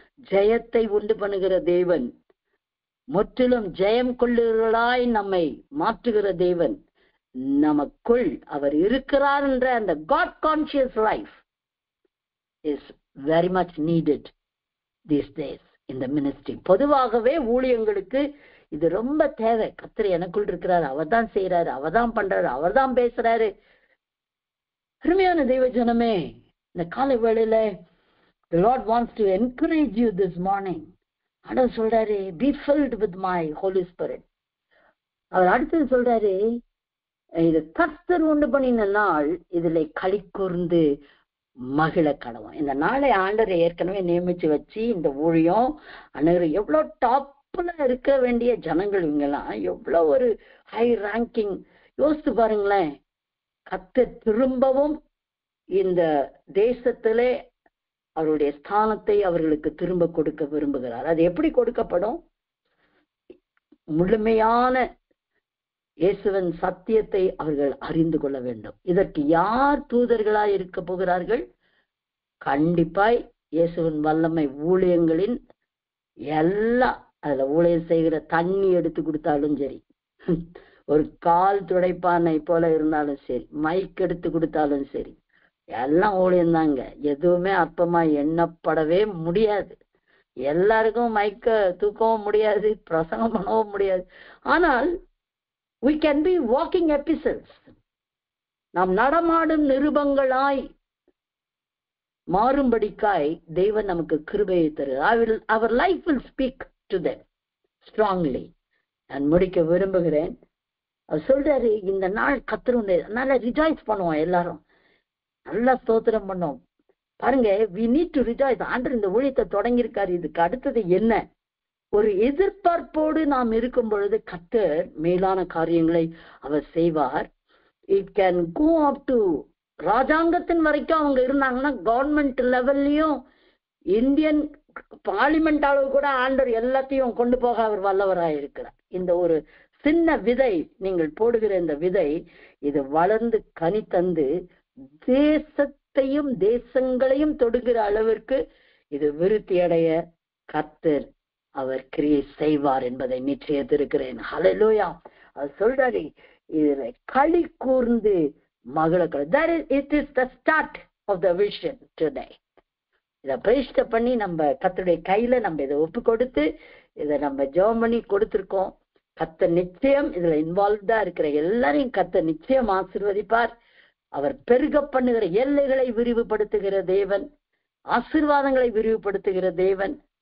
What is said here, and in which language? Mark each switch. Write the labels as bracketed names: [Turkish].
[Tamil] ஜெயத்தை உண்டு பண்ணுகிற தேவன், முற்றிலும் ஜெயம் கொள்ளுகிறாய் நம்மை மாற்றுகிற தேவன் நமக்குள் அவர் இருக்கிறார் என்ற அந்த [English] God conscious life is very much needed these days in the ministry. [Tamil] பொதுவாகவே ஊழியங்களுக்கு இது ரொம்ப தேவை. கர்த்தர் எனக்குள் இருக்கிறார், அவர் தான் செய்யறாரு, அவர் தான் பண்றாரு, அவர் தான் பேசுறாரு. அருமையான தெய்வ ஜனமே, இந்த காலை வேளையில [English] the Lord wants to encourage you this morning. [Tamil] ஆண்டவர் சொல்றாரு, [English] be filled with my Holy Spirit. [Tamil] அவர் அடுத்தது சொல்றாரு, இது கர்த்தர் உண்டு பண்ணின நாள், இதுல களி கூர்ந்து மகிழ கடவும். இந்த நாளை ஆண்டரை ஏற்கனவே நியமிச்சு வச்சு இந்த ஊழியம் அனைவரும் எவ்வளவு டாப்ல இருக்க வேண்டிய ஜனங்கள், இவங்கெல்லாம் எவ்வளவு ஒரு ஹை ரேங்கிங். யோசித்து பாருங்களேன், கர்த்தர் திரும்பவும் இந்த தேசத்திலே அவருடைய ஸ்தானத்தை அவர்களுக்கு திரும்ப கொடுக்க விரும்புகிறார். அது எப்படி கொடுக்கப்படும்? முழுமையான இயேசுவின் சத்தியத்தை அவர்கள் அறிந்து கொள்ள வேண்டும். இதற்கு யார் தூதர்களாய் இருக்க போகிறார்கள்? கண்டிப்பாய் இயேசுவின் வல்லமை ஊழியங்களின் எல்லாம், அதுல ஊழியம் செய்கிற தண்ணி எடுத்து கொடுத்தாலும் சரி, ஒரு கால் துடைப்பானை போல இருந்தாலும் சரி, மைக் எடுத்து கொடுத்தாலும் சரி, எல்லாம் ஊழியம் தாங்க. எதுவுமே அற்பமா எண்ணப்படவே முடியாது. எல்லாருக்கும் மைக்க தூக்கவும் முடியாது, பிரசங்கம் பண்ணவும் முடியாது. [English] ஆனால் we can be walking epistles. [Tamil] நாம் நடமாடும் நிருபங்களாய் மாறும்படிக்காய் தேவன் நமக்கு கிருபையை தருகிறார். [English] our life will speak to them strongly. [Tamil] நான் முடிக்க விரும்புகிறேன். அவர் சொல்றாரு, இந்த நாள் கர்த்தருடைய, நல்லா ரிஜாய்ஸ் பண்ணுவோம், எல்லாரும் நல்லா ஸ்தோத்திரம் பண்ணோம். [English] பாருங்க, we need to rejoice. [Tamil] ஆண்டவர் இந்த ஊழியத்தை தொடங்கியிருக்காரு, இதுக்கு அடுத்தது என்ன? ஒரு எதிர்பார்ப்போடு நாம் இருக்கும் பொழுது கர்த்தர் மேலான காரியங்களை அவர் செய்வார். [English] it can go up to [Tamil] ராஜாங்கத்தின் வரைக்கும் அவங்க இருந்தாங்கன்னா, கவர்மெண்ட் லெவல்லையும் இந்தியன் பார்லிமெண்ட் அளவு கூட ஆண்டவர் எல்லாத்தையும் கொண்டு போக அவர் வல்லவராய் இருக்கிறார். இந்த ஒரு சின்ன விதை, நீங்கள் போடுகிற இந்த விதை, இது வளர்ந்து கனி தந்து தேசத்தையும் தேசங்களையும் தொடுகிற அளவிற்கு இது விருத்தி அடைய கர்த்தர் அவர் கிரியை செய்வார் என்பதை நிச்சயித்திருக்கிறேன். ஹல்லேலூயா. அவர் சொல்றாரு, இதுல களி கூர்ந்து மகிழ. [English] It is the start of the vision today. [Tamil] இதை பிரதிஷ்டை பண்ணி நம்ம கர்த்தருடைய கையில நம்ம இதை ஒப்பு கொடுத்து இதை நம்ம ஜெபம் பண்ணி கொடுத்திருக்கோம். கர்த்தர் நிச்சயம் இதுல இன்வால்வ்டா இருக்கிற எல்லாரையும் கர்த்தர் நிச்சயம் ஆசீர்வதிப்பார். அவர் பெருக பண்ணுகிற எல்லைகளை விரிவுபடுத்துகிற தேவன், ஆசீர்வாதங்களை விரிவுபடுத்துகிற தேவன்.